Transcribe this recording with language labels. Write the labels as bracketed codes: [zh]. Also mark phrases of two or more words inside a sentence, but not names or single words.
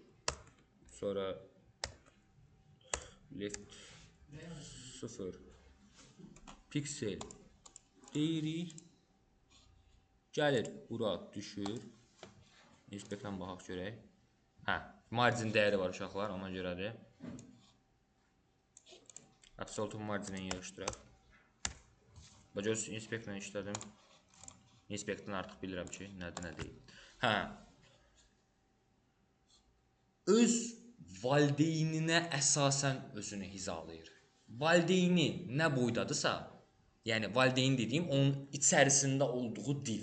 [az] Sonra left 0 piksel deyirik. Gəlir, bura düşür. Inspektdən baxaq görək. Margin dəyəri var uşaqlar, ona görədir. Absolute margin-i yığışdıraq. Göz inspektlə işlədim. Inspektdən artıq bilirəm ki, nədir, nə deyil. Öz valideyninə əsasən özünü hizalayır. Valideyni nə boydadırsa, yəni valideyn dediyim onun içərisində olduğu div.